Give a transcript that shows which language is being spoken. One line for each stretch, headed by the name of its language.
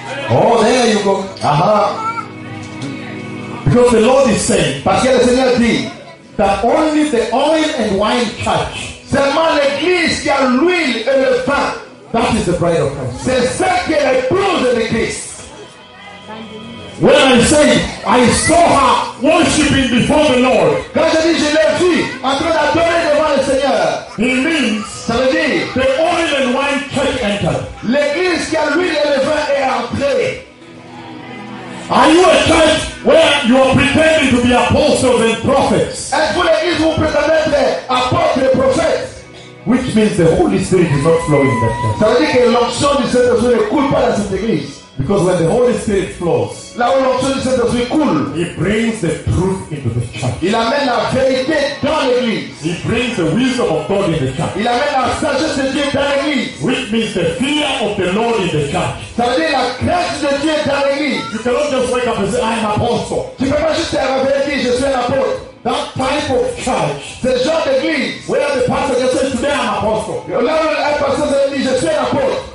English: Oh, there you go. Uh-huh. Because the Lord is saying,
French: parce que le Seigneur dit,
English: that only the oil and wine church.
French: Seulement l'église qui a l'huile et le vin.
English: That is the bride of Christ.
French: C'est ça qui est l'épouse de Christ.
English: When I say, I saw her worshiping before the Lord.
French: Quand je dis, je l'ai vu en train d'adorer devant le Seigneur.
English: It means,
French: ça veut dire,
English: the oil and wine church entered.
French: L'église qui a l'huile et le vin est entrée.
English: Are you a church where you are pretending to be apostles and prophets?
French: Êtes-vous l'église où vous prétendez être apôtres et prophètes?
English: Which means the Holy Spirit is not flowing in that church.
French: Ça veut dire que l'onction du Saint-Esprit ne coule pas dans cette église.
English: Because when the Holy Spirit flows,
French: là où l'onction du Saint-Esprit coule,
English: He brings the truth into the church.
French: Il amène la vérité dans l'église.
English: He brings the wisdom of God in the church.
French: Il amène la sagesse de Dieu dans l'église.
English: Which means the fear of the Lord in the church.
French: Ça veut dire la crainte de Dieu dans l'église.
English: You cannot just wake up and say, I am apostle.
French: Tu ne peux pas juste arriver et dire, je suis un apôtre.
English: That type of church,
French: ce genre d'église,
English: where the pastor just says, today I'm apostle.
French: Là où le pasteur se dit, je suis un apôtre.